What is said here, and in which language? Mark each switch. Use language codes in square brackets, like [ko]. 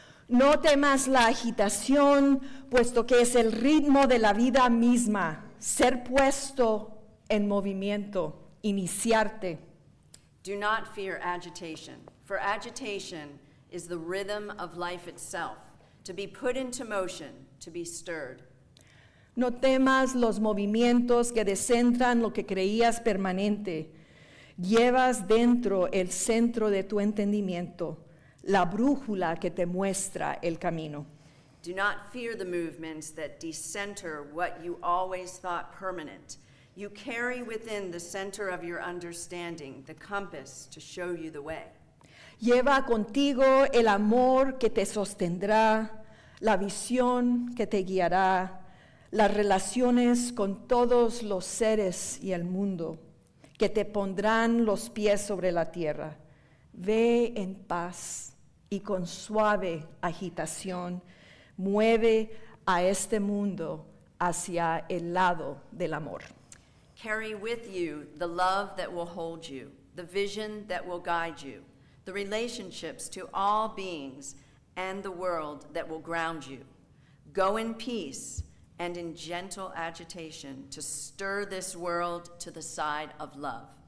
[es] No temas la agitación, puesto que es el ritmo de la vida misma, ser puesto en movimiento, iniciarte. [en] Do not fear agitation, for agitation is the rhythm of life itself, to be put into motion, to be stirred. [es] No temas los movimientos que descentran lo que creías permanente. Llevas dentro el centro de tu entendimiento, la brújula que te muestra el camino. [en] Do not fear the movements that decenter what you always thought permanent. You carry within the center of your understanding the compass to show you the way. [es] Lleva contigo el amor que te sostendrá, la visión que te guiará, las relaciones con todos los seres y el mundo, que te pondrán los pies sobre la tierra. Ve en paz y con suave agitación, mueve a este mundo hacia el lado del amor. [en] Carry with you the love that will hold you, the vision that will guide you, the relationships to all beings, and the world that will ground you. Go in peace and in gentle agitation to stir this world to the side of love.